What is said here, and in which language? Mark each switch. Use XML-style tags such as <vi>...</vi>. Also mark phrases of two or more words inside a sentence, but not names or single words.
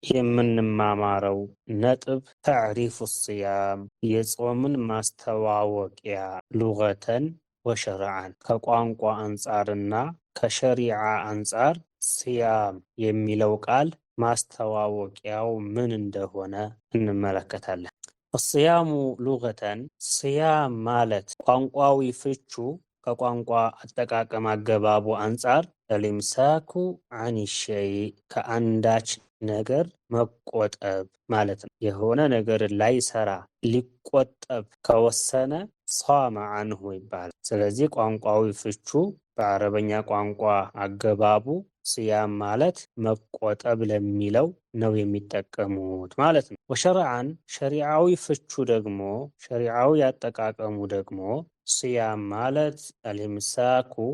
<am>የምንማማረው ነጥብ</am> <ar>تعريف الصيام</ar> <am>የጾምን ማስተዋወቂያ</am> <ar>لغة وشرعا</ar> <am>ከቋንቋ አንጻርና ከሸሪዓ አንጻር ሲያም የሚለው ቃል ማስተዋወቂያው ምን እንደሆነ እንመለከታለን።</am> <ar>الصيام لغة</ar> <am>صيام ማለት ቋንቋዊ ፍቹ ከቋንቋ አጠቃቀም አገባቡ አንጻር</am> <ar>الامساك عن الشيء</ar> <am>ከአንዳች ነገር መቆጠብ ማለት ነው። የሆነ ነገር ላይ ሰራ ሊቆጠብ ከወሰነ</am> <ar>صام عنه</ar> <am>ይባላል። ስለዚህ ቋንቋዊ ፍቹ በአረበኛ ቋንቋ አገባቡ ሲያም ማለት መቆጠብ ለሚለው ነው የሚጠቀሙት ማለት ነው። ወሸርዓን ሸሪዓዊ ፍቹ ደግሞ ሸሪዓዊ ያጠቃቀሙ ደግሞ ሲያም ማለት አልኢምሳኩ</am>